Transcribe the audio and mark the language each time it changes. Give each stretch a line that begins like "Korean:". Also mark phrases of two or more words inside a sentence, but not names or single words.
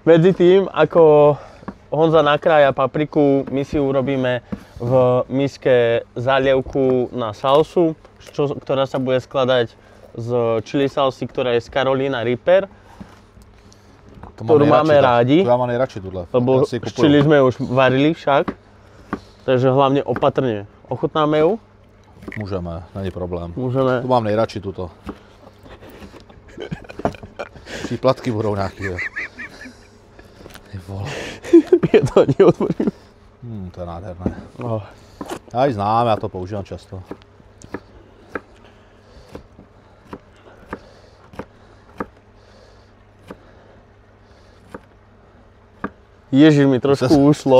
Slovak: Medzi tým, ako Honza nakrája papriku, my si urobíme v miske zálievku na salsu, ktorá sa bude skladať z chili salsy, ktorá je z Carolina Reaper, ktorú máme rádi. Tu ja mám najradšej tuhle. Lebo chili sme už varili však, takže hlavne opatrne. Ochutnáme ju? Môžeme, není problém. Môžeme. Tu
Czech: mám nejradši tuto. Příplatky budou nějaký. Ty vole.
Slovak: Je to neotvorím. To je nádherné. Oh.
Czech: Já ji znám, já to používám často.
Slovak: Ježiš, mi trošku ušlo.